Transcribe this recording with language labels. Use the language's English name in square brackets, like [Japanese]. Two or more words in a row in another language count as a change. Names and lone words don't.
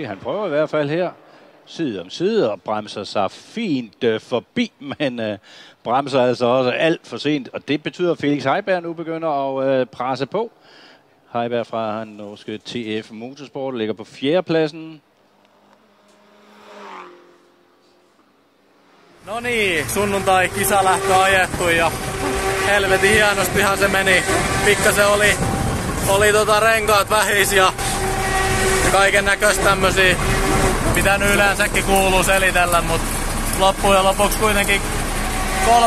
[Danish] Han prøver i hvert fald her side om side og bremser sig fint forbi, men bremser altså også alt for sent. Og det betyder, at Felix Heiberg nu begynder at presse på. Heiberg fra den norske TF Motorsport ligger på 4. pladsen. [Finnish] No niin, sunnuntai kisalähtö ajettu ja helvetin hienostihan se meni. Pikkasen oli renkaat vähis ja kaiken näköistä tämmösiä, mitä nyt yleensäkin kuuluu selitellä, mutta loppujen lopuksi kuitenkin 3.